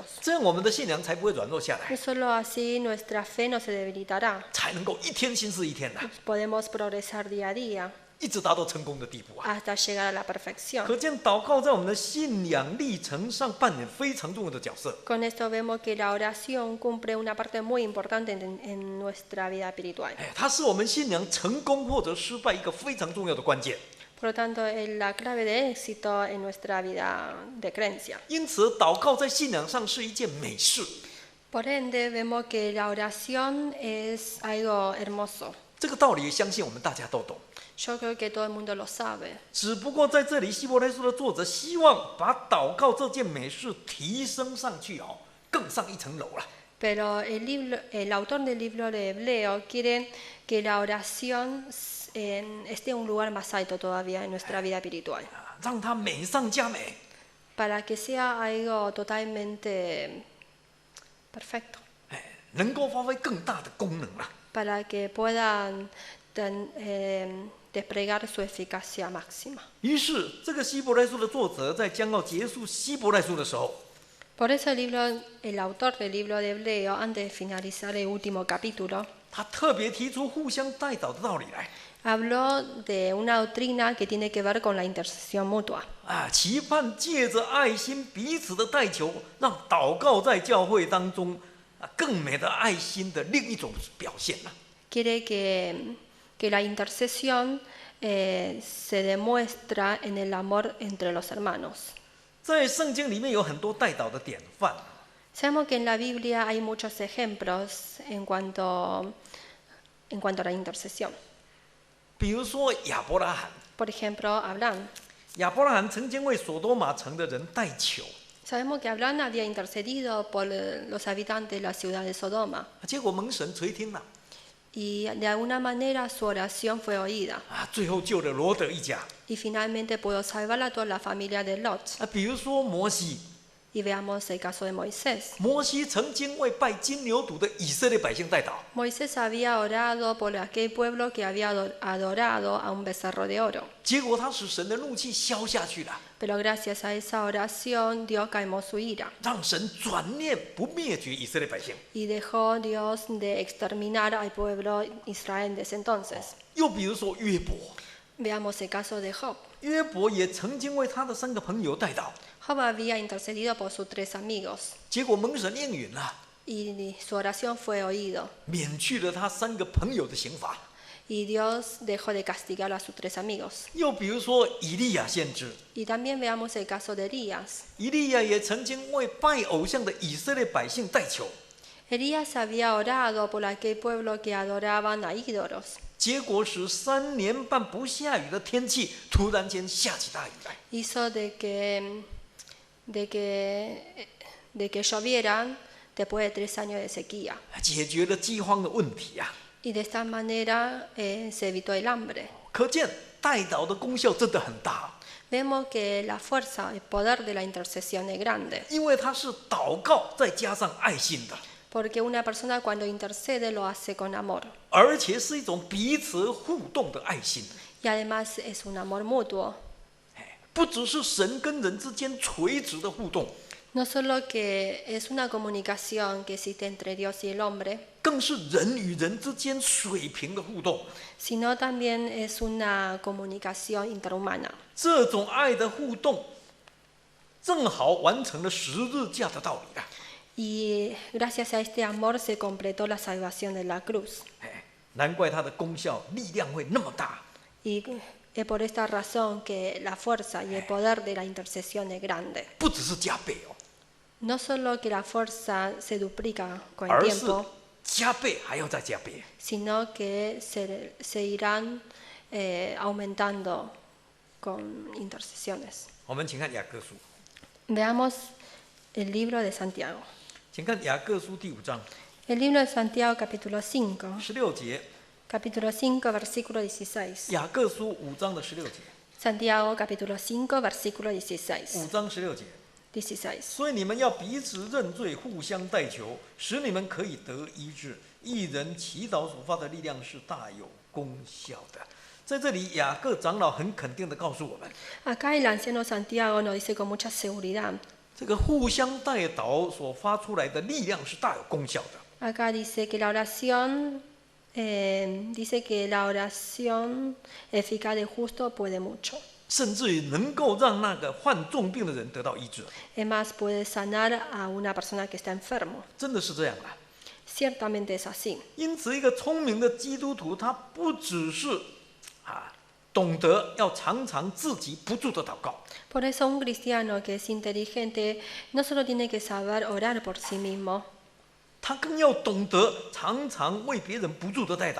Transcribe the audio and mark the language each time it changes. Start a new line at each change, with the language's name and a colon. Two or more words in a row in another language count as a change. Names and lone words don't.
Chinese: 这样我们的信仰才不会软弱下 No 来，
Spanish: solo así nuestra fe no se debilitará.
Chinese: 才能够一天新似一天的，
Spanish: Podemos progresar día a día
Chinese: 一直达到成功的地步啊！
Spanish: hasta llegar a la perfección.
Chinese: 可见祷告在我们的信仰历程上扮演非常重要的角色。
Spanish: Con esto vemos que la oración cumple una parte muy importante en nuestra vida espiritual.
Chinese: 它是我们信仰成功或者失败一个非常重要的关键。
Spanish: Por lo tanto, es la clave de éxito en nuestra vida de creencia.
Chinese: 因此，祷告在信仰上是一件美事。
Spanish: Por ende, vemos que la oración es algo hermoso.
Chinese: 这个道理，相信我们大家都懂。
Spanish: Yo creo que todo el mundo lo sabe.
Chinese: 只不过在这里，希伯来书的作者希望把祷告这件美事提升上去更上一层楼了。
Spanish: Pero el autor del libro de Hebreo quiere que la oración esté en un lugar más alto todavía en nuestra vida espiritual.
Chinese: 让它美上加美。
Spanish: Para que sea algo totalmente perfecto.
Chinese: 能够发挥更大的功能了。
Spanish: Para que puedan desplegar su eficacia máxima.
Chinese: 于是，这个希伯来书的作者在将要结束希伯来书的时候，
Spanish: Por eso el autor del libro de Hebreo, antes de finalizar el último capítulo,
Chinese: 他特别提出互相代祷的道理来。
Spanish: habló de una doctrina que tiene que ver con la intercesión mutua.
Chinese: 期盼借着爱心彼此的代求，让祷告在教会当中更美的爱心的另一种表现了。
Spanish: Quiere que la intercesión se demuestra en el amor entre los hermanos.
Chinese: 在圣经里面有很多代祷的典范。
Spanish: Sabemos que en la Biblia hay muchos ejemplos en cuanto a la intercesión.
Chinese: 比如说亚伯拉罕，
Spanish: Por ejemplo, Abraham.
Chinese: 亚伯拉罕曾经为所多玛城的人代求，
Spanish: Sabemos que Abraham había intercedido por los habitantes de la ciudad de Sodoma
Chinese: 结果蒙神垂听了，
Spanish: y de alguna manera su oración fue oída
Chinese: 最后救了罗德一家。
Spanish: y finalmente pudo salvar a toda la familia de Lot.
Chinese: 比如说摩西，
Spanish: Y veamos el caso de Moisés.
Chinese: 摩西曾经为拜金牛犊的以色列百姓代祷，
Spanish: Moisés había orado por aquel pueblo que había adorado a un becerro de oro.
Chinese: 结果他使神的怒气消下去了，
Spanish: Pero gracias a esa oración, Dios calmó su ira
Chinese: 让神转念不灭绝以色列百姓。
Spanish: y dejó Dios de exterminar al pueblo Israel desde entonces.
Chinese: 又比如说约伯，
Spanish: Veamos el caso de Job.
Chinese: 约伯也曾经为他的3个朋友代祷，
Spanish: Job había intercedido por sus 3 amigos
Chinese: 结果蒙神应允了，
Spanish: y su oración fue oído.
Chinese: 免去了他3个朋友的刑罚。
Spanish: Y Dios dejó de castigar a sus 3 amigos.
Chinese: 又比如说以利亚先知，
Spanish: Y también veamos el caso de Elías.
Chinese: 以利亚也曾经为拜偶像的以色列百姓代求，
Spanish: Elías había orado por aquel pueblo que adoraban a ídolos.
Chinese: 结果使3年半不下雨的天气突然间下起大雨来。
Spanish: Hizo de que llovieran después de 3 años de sequía.
Chinese: 解决了饥荒的问题啊！
Spanish: Y de esta manera se evitó el hambre.
Chinese: 可见代祷的功效真的很大，
Spanish: Vemos que la fuerza, el poder de la intercesión es grande.
Chinese: 因为它是祷告再加上爱心的，
Spanish: Porque una persona cuando intercede lo hace con amor.
Chinese: 而且是一种彼此互动的爱心。
Spanish: Y además es un amor mutuo.
Chinese: 不只是神跟人之间垂直的互动，
Spanish: No solo que es una comunicación que existe entre Dios y el hombre,
Chinese: 更是人与人之间水平的互动。
Spanish: sino también es una comunicación interhumana.
Chinese: 这种爱的互动，正好完成了十字架的道理啊！
Spanish: Y gracias a este amor se completó la salvación de la cruz.
Chinese: 难怪它的功效力量会那么大。
Spanish: Y es por esta razón que la fuerza y el poder de la intercesión es grande.
Chinese: 不只是加倍哦，
Spanish: No solo que la fuerza se duplica con el
Chinese: 而是 tiempo, 加倍还要再加倍。
Spanish: sino que se irán aumentando con intercesiones.
Chinese: 我们请看雅各书，
Spanish: Veamos el libro de Santiago.
Chinese: 请看雅各书第5章
Spanish: El libro de Santiago capítulo 5,
Chinese: 16节，
Spanish: capítulo 5, versículo 16.
Chinese: 雅各书5章的16节，
Spanish: Santiago capítulo 5, versículo 16.
Chinese: 5 章16节。 16. 所以你们要彼此认罪，互相代求，使你们可以得医治。一人祈祷所发的力量是大有功效的。在这里，雅各长老很肯定地告诉我们，
Spanish: Acá el anciano Santiago nos dice con mucha seguridad.
Chinese: 这个互相代祷所发出来的力量是大有功效的。
Spanish: Acá dice que la oración eficaz del justo puede mucho.
Chinese: 甚至于能够让那个患重病的人得到医治，
Spanish: Es más, puede sanar a una persona que está enfermo.
Chinese: 真的是这样啊！
Spanish: Ciertamente es así.
Chinese: 因此，一个聪明的基督徒，他不只是懂得要常常自己不住的祷告，
Spanish: Por eso un cristiano que es inteligente no solo tiene que saber orar por sí mismo,
Chinese: 他更要懂得常常为别人不住的代祷，